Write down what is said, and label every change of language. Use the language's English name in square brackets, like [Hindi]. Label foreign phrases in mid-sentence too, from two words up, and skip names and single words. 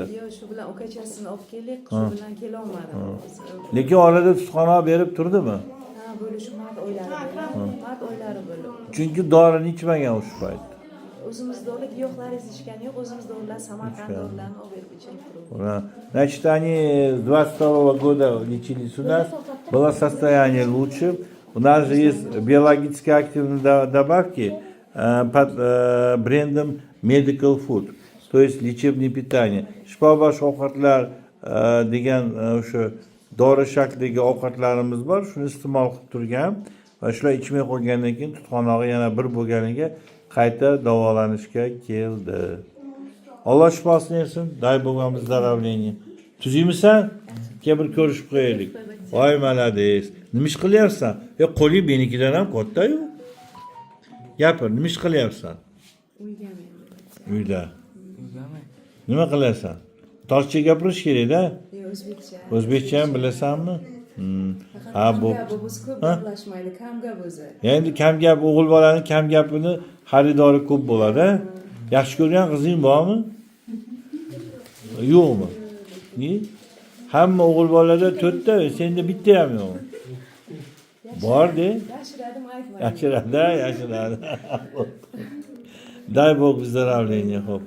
[Uzbek] Yo'q, shu bilan ukachasini olib keldik, shu bilan kela olmadim. Lekin orada tutqanoq berib turdimi? Ha, bo'lishi mart oylari bo'lib. Chunki dorini ichmagan o'sha payt. O'zimiz dori giyohlaringiz ichgani yo'q, o'zimiz dorilar Samarqand dorilarini olib berib ichirib turibmiz. [Russian] Значит, они с 22 года лечились у нас, было состояние лучше. У нас же есть биологически активные добавки под брендом Medical Food, то есть лечебное питание. [Uzbek] Shifobaxsh ovqatlar degan o'sha dori shaklidagi ovqatlarimiz bor, shuni iste'mol qilib turgan va shular ichmay qo'ygandan keyin tutqanog'i yana bir bo'lganiga qayta davolanishga keldi. Alloh shifosini bersin. [Russian] Дай Bog вам выздоровления. [Uzbek] Tuziymisan? Keyin bir ko'rishib qo'yaylik. Voy, malades. Nima ish qilyapsan? Qo'ling menikidan ham katta-yu. Gapir, nima ish qilyapsan? Uyda. Nima qilasan? Toshcha gapirish kerak-da? O'zbekcha. O'zbekcha ham bilasanmi? Ha, bu. Biz ko'p gaplashmaydi, kam gap o'zi. Endi kam gap, o'g'il bolaning kam gapini xaridori ko'p bo'ladi. Yaxshi ko'rgan qizing bormi? Yo'qmi? Ni? Hamma o'g'il bolada 4 ta, senda bitta ham yo'q. Bor-de. Yashiradim, aytmaydi. Yashiradi. [Russian] Дай Bog выздоровления, [Uzbek] xo'p.